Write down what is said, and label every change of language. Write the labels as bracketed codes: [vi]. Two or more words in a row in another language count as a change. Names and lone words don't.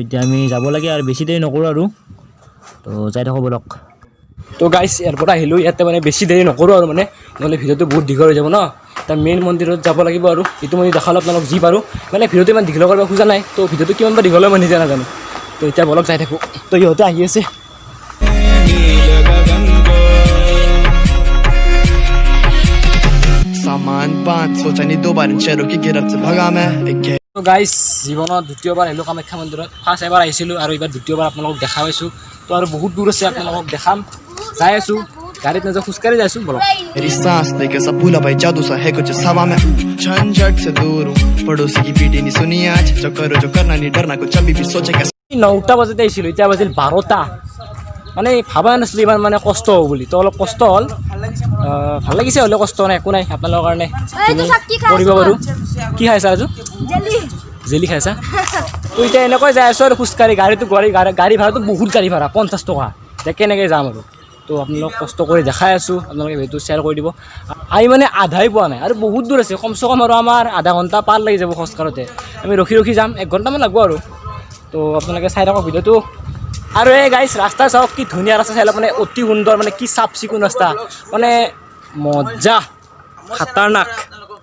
[as] এতিয়া আমি যাব লাগে আৰু বেছি দেৰি নকৰোঁ আৰু তো যাই থাকোঁ বলক তো গাইছ ইয়াৰ পৰা আহিলোঁ ইয়াতে মানে বেছি দেৰি নকৰোঁ আৰু মানে নহ'লে ভিডিঅ'টো বহুত দীঘল হৈ যাব ন তাৰ মেইন মন্দিৰত যাব লাগিব আৰু এইটো মই দেখালোঁ আপোনালোক যি পাৰোঁ মানে ভিডিঅ'টো ইমান দীঘল কৰিব খোজা নাই তো ভিডিঅ'টো কিমান বা দীঘল হয় মই নিজে নাজানো তো এতিয়া বলক যাই থাকোঁ তো ইহঁতে আহি আছে [hi] सामान बांध सोचा नहीं दो बार इन शहरों की गिरफ्त से भगा मैं [as] তো গাইছ জীৱনত দ্বিতীয়বাৰ আহিলোঁ কামাখ্যা মন্দিৰত ফাৰ্ষ্ট এবাৰ আহিছিলোঁ আৰু এইবাৰ দ্বিতীয়বাৰ আপোনালোকক দেখা পাইছোঁ তো আৰু বহুত দূৰ আছে আপোনালোকক দেখাম যাই আছোঁ গাড়ীত নাযাওঁ খোজকাঢ়ি যাই আছোঁ বলক [hi] मेरी सांस लेके सब भूला भाई जादू सा है कुछ सवा में झंझट से दूर हूँ पड़ोसी की पीटी नहीं सुनी आज जो करो जो करना नहीं डरना कुछ अभी भी सोचे कैसे [as] 9টা বজাতে আহিছিলোঁ এতিয়া বাজিল 12টা মানে ভাবা নাছিলোঁ ইমান মানে কষ্ট হ'ব বুলি তো অলপ কষ্ট হ'ল ভাল লাগিছে হ'লেও কষ্ট নাই একো নাই আপোনালোকৰ কাৰণে কৰিব পাৰোঁ কি খাইছা ৰাজু জেলি খাইছা তো এতিয়া এনেকৈ যাই আছোঁ আৰু খোজকাঢ়ি গাড়ী ভাড়াটো বহুত গাড়ী ভাড়া 50 টকা এতিয়া কেনেকৈ যাম আৰু তো আপোনালোক কষ্ট কৰি দেখাই আছোঁ আপোনালোকে ভিডিঅ'টো শ্বেয়াৰ কৰি দিব আমি মানে আধাই পোৱা নাই আৰু বহুত দূৰ আছে কমচে কম আৰু আমাৰ আধা ঘণ্টা পাৰ লাগি যাব খোজকাঢ়োতে আমি ৰখি যাম 1 ঘণ্টামান লাগিব আৰু তো আপোনালোকে চাই থাকক ভিডিঅ'টো আৰু এই গাইছ ৰাস্তা চাওক কি ধুনীয়া ৰাস্তা চাই মানে অতি সুন্দৰ মানে কি চাফ চিকুণ ৰাস্তা মানে মজা খাতাৰনাক